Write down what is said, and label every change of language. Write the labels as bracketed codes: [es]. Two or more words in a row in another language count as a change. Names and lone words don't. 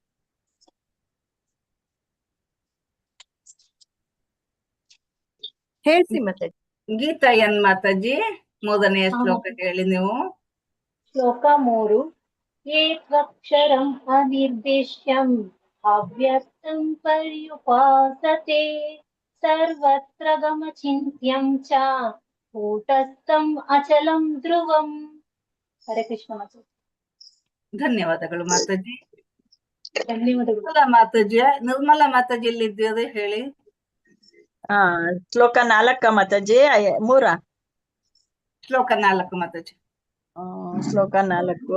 [kn] ಹೇಳ್ಸಿ ಮಾತಾಜಿ. ಗೀತಾಯನ್ ಮಾತಾಜಿ 3ನೇ ಶ್ಲೋಕ ಹೇಳಿ ನೀವು. [sa] ಶ್ಲೋಕ 3. ಏತ್ವಕ್ಷರಂ ಅನಿರ್ದೇಶ್ಯಂ ಅವ್ಯಕ್ತಂ ಪರ್ಯುಪಾಸತೆ ಸರ್ವತ್ರ ಗಮಚಿಂತ್ಯಂ ಚ ಕೂಟಸ್ಥಂ ಅಚಲಂ ಧ್ರುವಂ. [kn] ಹರೇ ಕೃಷ್ಣ ಮಾತಾಜಿ. ಧನ್ಯವಾದಗಳು ಮಾತಾಜಿ. ಧನ್ಯವಾದಗಳು. ನಿರ್ಮಲಾ ಮಾತಾಜಿ ಎಲ್ಲಿದ್ದೀರಿ ಹೇಳಿ. ಶ್ಲೋಕ 4 ಮಾತಾಜಿ. 3 ಶ್ಲೋಕ 4 ಮಾತಾಜಿ. ಶ್ಲೋಕ 4.